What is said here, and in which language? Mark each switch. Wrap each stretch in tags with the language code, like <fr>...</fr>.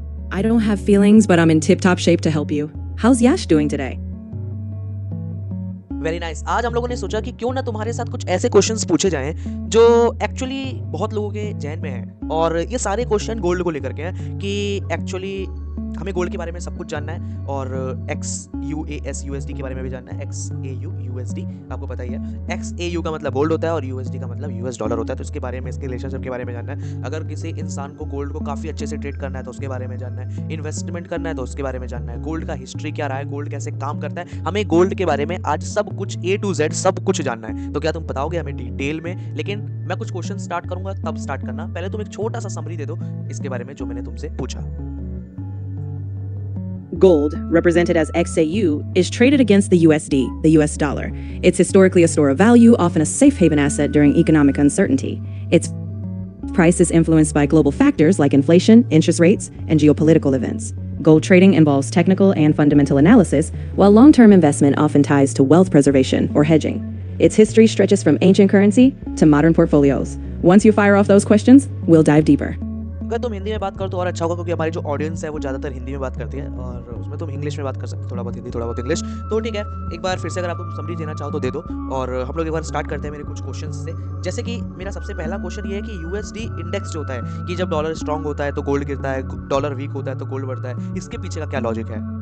<en>I don't have feelings, but I'm in tip-top shape to help you. How's Yash doing today? Very nice.</en> <hi>आज हम लोगों ने सोचा कि क्यों ना तुम्हारे साथ कुछ ऐसे क्वेश्चंस पूछे जाएं जो एक्चुअली बहुत लोगों के जहन में हैं। और ये सारे क्वेश्चन गोल्ड को लेकर के हैं कि एक्चुअली हमें गोल्ड के बारे में सब कुछ जानना है और XUAS USD के बारे में भी जानना है। XAU USD आपको पता ही है। XAU का मतलब गोल्ड होता है और USD का मतलब यूएस डॉलर होता है। तो इसके बारे में, इसके रिलेशनशिप के बारे में जानना है। अगर किसी इंसान को गोल्ड को काफ़ी अच्छे से ट्रेड करना है तो उसके बारे में जानना है। इन्वेस्टमेंट करना है तो उसके बारे में जानना है। गोल्ड का हिस्ट्री क्या रहा है, गोल्ड कैसे काम करता है, हमें गोल्ड के बारे में आज सब कुछ A to Z सब कुछ जानना है। तो क्या तुम बताओगे हमें डिटेल में? लेकिन मैं कुछ क्वेश्चन स्टार्ट करूंगा, तब स्टार्ट करना। पहले तुम एक छोटा सा समरी दे दो इसके बारे में जो मैंने तुमसे पूछा।</hi> <en>Gold, represented as XAU, is traded against the USD, the US dollar. It's historically a store of value, often a safe haven asset during economic uncertainty. Its price is influenced by global factors like inflation, interest rates, and geopolitical events. Gold trading involves technical and fundamental analysis, while long-term investment often ties to wealth preservation or hedging. Its history stretches from ancient currency to modern portfolios. Once you fire off those questions, we'll dive deeper.</en> <hi>अगर तुम हिंदी में बात करो तो और अच्छा होगा, क्योंकि हमारी जो ऑडियंस है वो ज़्यादातर हिंदी में बात करती है और उसमें तुम इंग्लिश में बात कर सकते हो, थोड़ा बहुत हिंदी थोड़ा बहुत इंग्लिश। तो ठीक है, एक बार फिर से अगर आप तुम समरी देना चाहो तो दे दो। और हम लोग एक बार स्टार्ट करते हैं मेरे कुछ क्वेश्चन से। जैसे कि मेरा सबसे पहला क्वेश्चन ये है कि USD इंडेक्स जो होता है कि जब डॉलर स्ट्रांग होता है तो गोल्ड गिरता है, डॉलर वीक होता है तो गोल्ड बढ़ता है, इसके पीछे का क्या लॉजिक है?</hi>